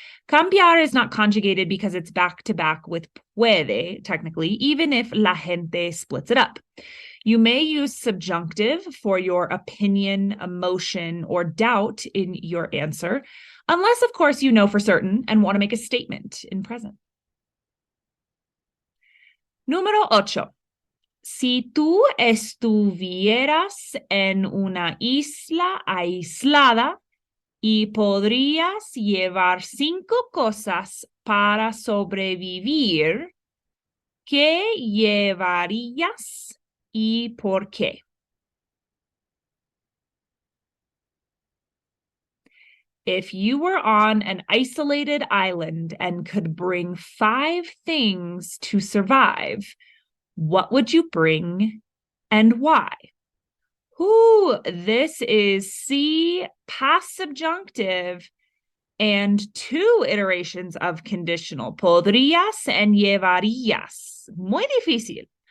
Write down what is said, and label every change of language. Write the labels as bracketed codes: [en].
[en] Cambiar is not conjugated because it's back-to-back with puede, technically, even if la gente splits it up. You may use subjunctive for your opinion, emotion, or doubt in your answer, unless, of course, you know for certain and want to make a statement in present. [es] Número 8. Si tú estuvieras en una isla aislada y podrías llevar 5 cosas para sobrevivir, ¿qué llevarías y por qué? [en] If you were on an isolated island and could bring 5 things to survive, what would you bring and why? This is C, past subjunctive, and 2 iterations of conditional, podrías and llevarías. [es] Muy difícil.